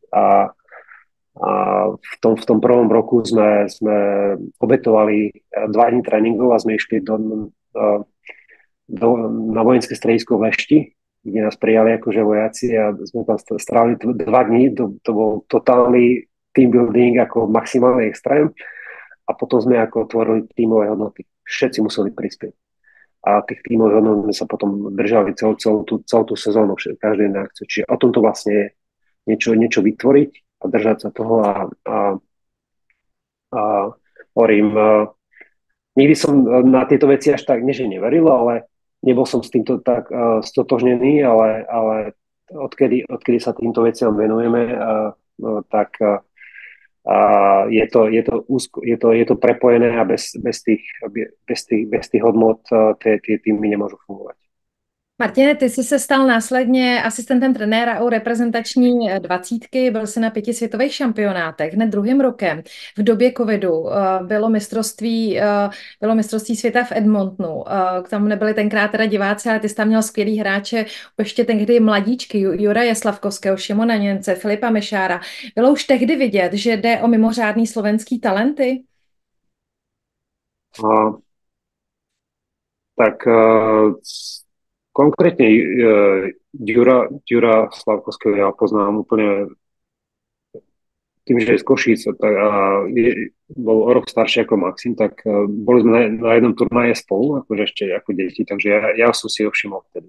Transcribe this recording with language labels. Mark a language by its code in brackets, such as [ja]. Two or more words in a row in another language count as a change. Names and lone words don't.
[sk] A v tom prvom roku sme obetovali 2 dní tréningov a sme išli na vojenské stredisko v Lešti, kde nás prijali akože vojaci a sme tam strávili 2 dní, to bol totálny [en] team building [sk] ako maximálny extrém a potom sme ako tvorili tímové hodnoty. Všetci museli prispieť. A tých tímových hodnot sme sa potom držali celú tú sezónu, každý na akciu. Čiže o tom to vlastne je niečo vytvoriť a držať sa toho a hovorím, nikdy som na tieto veci až tak neveril, ale nebol som s týmto tak stotožnený, ale odkedy sa týmto veciam venujeme, tak je to prepojené a bez tých hodnot tie týmy nemôžu fungovať. [cs] Martine, ty jsi se stal následně asistentem trenéra u reprezentační 20, byl jsi na 5 světových šampionátech. Hned druhým rokem v době covidu bylo mistrovství světa v Edmontonu. K tomu nebyli tenkrát teda diváci, ale ty jsi tam měl skvělý hráče, ještě tehdy mladíčky, Juraje Slavkovského, Šimona Němce, Filipa Mešára. Bylo už tehdy vidět, že jde o mimořádný slovenský talenty? [sk] Konkrétne Jura Slavkovského ja poznám úplne tým, že je z Košíc a bol o rok starší ako Maxim, tak boli sme na jednom turnaje spolu, akože ešte ako deti, takže ja som si ho všimol vtedy.